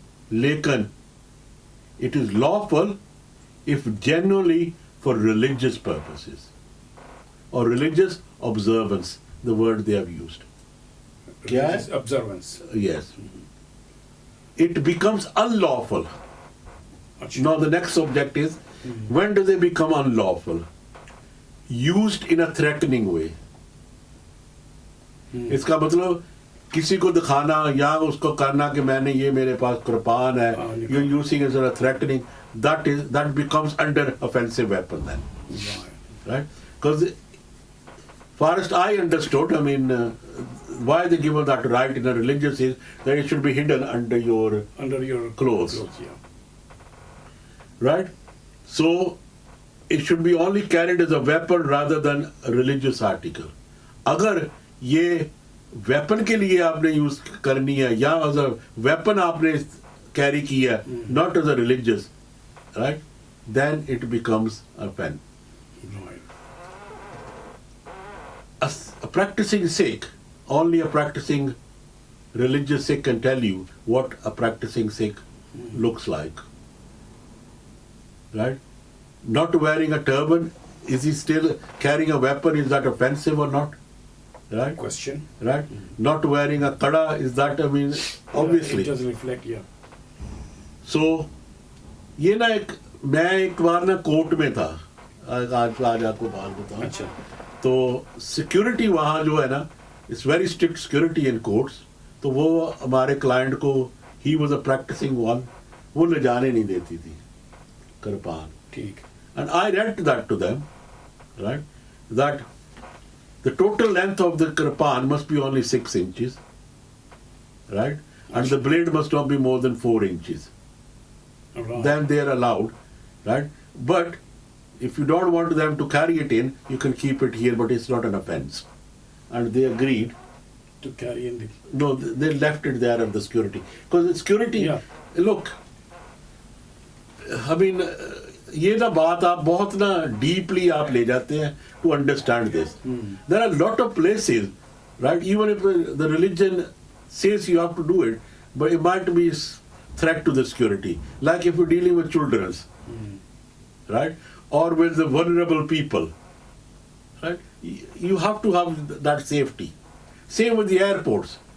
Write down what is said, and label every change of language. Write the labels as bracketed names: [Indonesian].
[English] لیکن it is lawful if genuinely for religious purposes or religious observance, the word they have used. [Urdu] کیا ہے؟ [English] Religious observance. Yes. It becomes unlawful. اچھا. Now the next subject is when do they become unlawful? Used in a threatening way. [Urdu] اس کا مطلب کسی کو دکھانا یا اس کو کرنا کہ میں نے یہ میرے پاس قربان ہے, [English] you're using it as a threatening, [Urdu] that becomes under offensive weapon then. [English] Right? Because far as I understood, I mean, why they give us that right in a religious is that it should be hidden under your clothes. Yeah. Right? So it should be only carried as a weapon rather than a religious article. [Urdu] اگر یہ weapon کے لیے آپ نے use کرنی ہے یا as a weapon آپ نے کیری کیا ہے, [English] not as a religious, right? Then it becomes a pen. Right. A practicing Sikh, only a practicing religious Sikh can tell you what a practicing Sikh looks like. Right? Not wearing a turban, is he still carrying a weapon? Is that offensive or not? Right? Question. Right? Not wearing a kada, is that, I mean, obviously. It does reflect, yeah. [Urdu] So, یہ نا میں ایک بار نا court میں تھا, آج آپ کو بات بتاؤں. اچھا. تو سیکورٹی وہاں جو ہے نا, [English] it's very strict security in courts. [Urdu] تو وہ ہمارے کلائنٹ کو, [English] he was a practicing one, [Urdu] وہ لے جانے نہیں دیتی تھی کرپان. ٹھیک. [English] And I read that to them, right? That the total length of the kirpan must be only 6 inches, right? And the blade must not be more than 4 inches. Right. Then they are allowed, right? But if you don't want them to carry it in, you can keep it here, but it's not an offense. And they agreed. To carry in the... No, they left it there at the security. Because the security, Yeah. look, I mean, [Urdu] یہ نا بات آپ بہت نا deeply آپ لے جاتے ہیں [English] To understand this. There are lot of places, right, even if the religion says you have to do it, but it might be threat to the security, like if you're dealing with children, right, or with the vulnerable people, right, you have to have that safety. Same with the airports.